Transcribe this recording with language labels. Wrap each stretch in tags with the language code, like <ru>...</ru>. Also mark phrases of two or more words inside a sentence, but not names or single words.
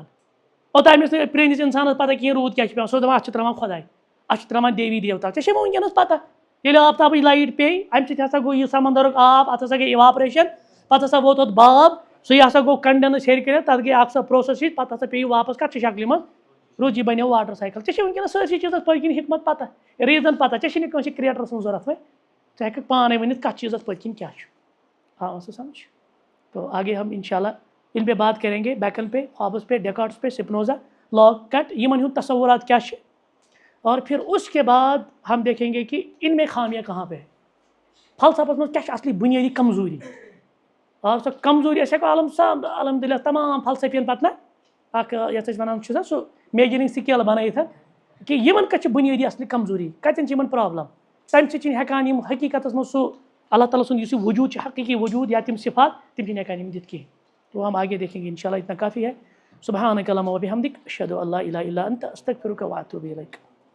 <ks>اوٚتام ٲس نہٕ پرٛٲنِس انسانس پتہ کِہینۍ روٗد کیٛازِ چھُ پیٚوان سُہ اوس دپان اتھ چھُ تراوان خۄداے اتھ چھِ تراوان دیوی دیوتا ژےٚ چھے وۄنۍ وٕنکیٚنس پتہ ییٚلہِ آفتابٕچ لایٹ پیٚیہِ امہِ سۭتۍ ہسا گوٚو یہِ سمندرُک آب اتھ ہسا گٔے اِواپریشن پتہٕ ہسا ووت اتھ باب سُے ہسا گوٚو کنڈنس ہیٚرِ کٔرِتھ تتھ گٔے اکھ سۄ پروسیس ہِش پتہٕ ہسا پیٚیہِ واپس کتھ شکلہِ منٛز روٗد یہِ بنیو واٹر سایکل ژےٚ چھے وٕنکیٚنس سٲرسٕے چیٖزس پٔتۍ کِنۍ حکمت پتہ ریٖزن پتہ ژےٚ چھے نہٕ کٲنٛسہِ کریٹر سٕنٛز ضوٚرتھ وۄنۍ ژٕ ہیٚککھ پانے ؤنِتھ کتھ چیٖزس پٔتۍ کِنۍ کیٛاہ چھُ آو سا</ks> <ur>سمجھ تو آگے ہم انشاءاللہ ان پہ بات کریں گے بیکن پہ ہابس پہ ڈیکارٹس پہ سپنوزا لاگ کٹ</ur> <ks>یمن ہُنٛد</ks> <ur>تصورات کیا چھِ اور پھر اس کے بعد ہم دیکھیں گے کہ ان میں خامیاں کہاں پہ ہے</ur> <ks>فلسفس منٛز کیٛاہ چھِ اصلی بُنیٲدی کمزوری آو سۄ کمزوری أسۍ ہٮ۪کو الحمدللہ تمام فلسفین پتہٕ نہ اکھ یتھ أسۍ وَنان چھِ سُہ میجرِنٛگ سکیل بنٲیِتھ کہ یِمن کتھ چھِ بُنیٲدی اصلی کمزوری کتٮ۪ن چھِ یِمن پرابلم تمہِ سۭتۍ چھِنہٕ ہٮ۪کان یِم حقیٖقتس منٛز سُہ اللہ تعالیٰ سُنٛد یُس یہِ وجوٗد چھُ حقیٖقی وجوٗد یا تِم صفات تِم چھِنہٕ ہٮ۪کان یِم دِتھ کِہینۍ</ks> <ur>تو ہم آگے دیکھیں گے انشاءاللہ اتنا کافی ہے</ur> <ar>سبحانک اللہم و بحمدک اشہدو ان لا الہ الا انت استغفرک و اتوب الیک</ar>